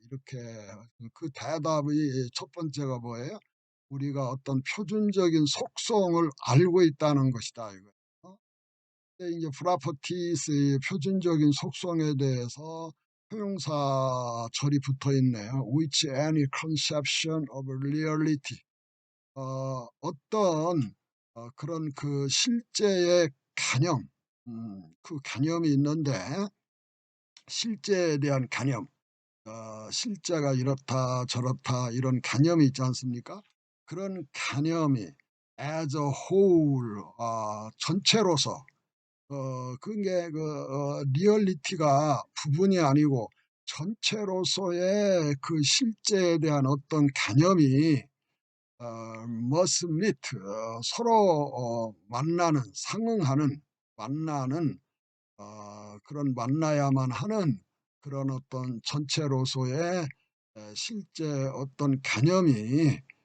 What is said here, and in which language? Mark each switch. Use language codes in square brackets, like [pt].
[ko] 이렇게 그 대답의 첫 번째가 뭐예요? 우리가 어떤 표준적인 속성을 알고 있다는 것이다. 이거. 근데 이제 프라퍼티스의 표준적인 속성에 대해서 형용사 절이 붙어 있네요. [en] Which any conception of reality. [ko] 어떤 그런 그 실제의 개념, 그 개념이 있는데 실제에 대한 개념, 실제가 이렇다 저렇다 이런 개념이 있지 않습니까? 그런 개념이 [en] as a whole, [ko] 전체로서 그게 리얼리티가 부분이 아니고 전체로서의 그 실제에 대한 어떤 개념이 [en] must meet, [ko] 서로 만나는, 상응하는, 만나는 그런 만나야만 하는 그런 어떤 전체로서의 실제 어떤 개념이